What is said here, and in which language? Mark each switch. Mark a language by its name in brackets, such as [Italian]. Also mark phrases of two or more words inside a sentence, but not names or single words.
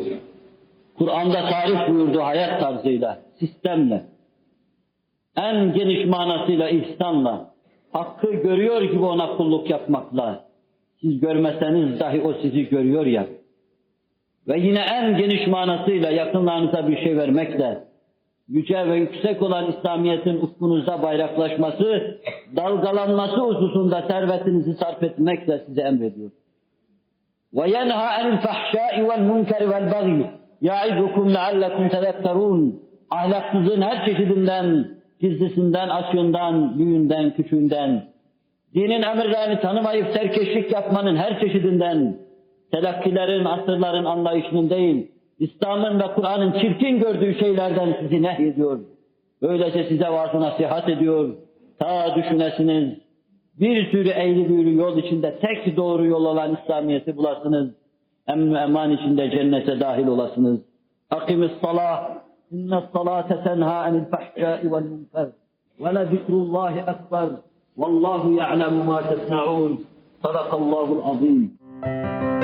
[Turkish] Kur'an'da tarif buyurduğu hayat tarzıyla, sistemle, en geniş manasıyla ihsanla, hakkı görüyor gibi ona kulluk yapmakla, siz görmeseniz dahi o sizi görüyor ya, ve yine en geniş manasıyla yakınlarınıza bir şey vermekle, yüce ve yüksek olan İslamiyet'in ufkunuzda bayraklaşması, dalgalanması hususunda servetinizi sarf etmekle size emrediyor. [Arabic] وَيَنْهَا عَنِ الْفَحْشَاءِ وَالْمُنْكَرِ وَالْبَغْيِ يَعِظُكُمْ لَعَلَّكُمْ تَذَكَّرُونَ. [Turkish] Ahlaksızlığın her çeşidinden, gizlisinden, asyondan, büyüğünden, küçüğünden, dinin emirlerini tanımayıp serkeşlik yapmanın her çeşidinden, telakkilerin, asırların anlayışının değil, İslam'ın ve Kur'an'ın çirkin gördüğü şeylerden sizi nehyediyor. Böylece size vaaz nasihat ediyor. Ta düşünesiniz, bir sürü eğri büğrü yol içinde tek doğru yol olan İslamiyet'i bulasınız. Emn ve eman içinde cennete dahil olasınız. [Arabic] أقم الصلاة. إن الصلاة تنهى عن الفحشاء والمنكر ولذكر الله أكبر والله يعلم ما تصنعون صدق الله العظيم.